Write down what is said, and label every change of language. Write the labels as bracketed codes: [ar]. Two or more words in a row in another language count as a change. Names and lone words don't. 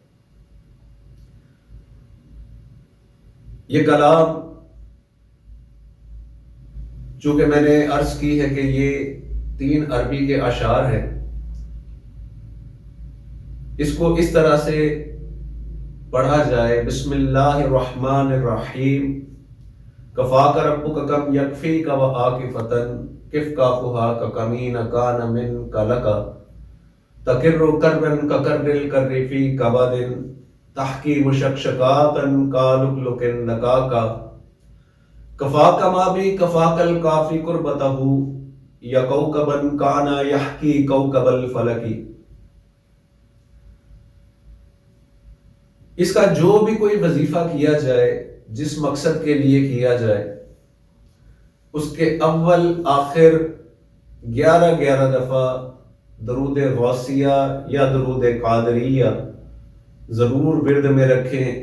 [ur] یہ کلام چونکہ میں نے عرض کی ہے کہ یہ 3 عربی کے اشعار ہیں، اس کو اس طرح سے پڑھا جائے: [ar] بسم اللہ الرحمن الرحیم، کفاک ربک کم یکفیک وعاکفتن، کف کافہا ککمین کان من کلکا، تکر کرن ککر الکر فی کبد، تحکی مشکشکاتا کالکلک لکاکا، کفاک ما بی کفاک الکافی قربتہ، یا کوکبا کانا یحکی کوکب الفلکی۔ [ur] اس کا جو بھی کوئی وظیفہ کیا جائے، جس مقصد کے لیے کیا جائے، اس کے اول آخر 11 دفعہ درود غوثیہ یا درود قادریہ ضرور ورد میں رکھیں۔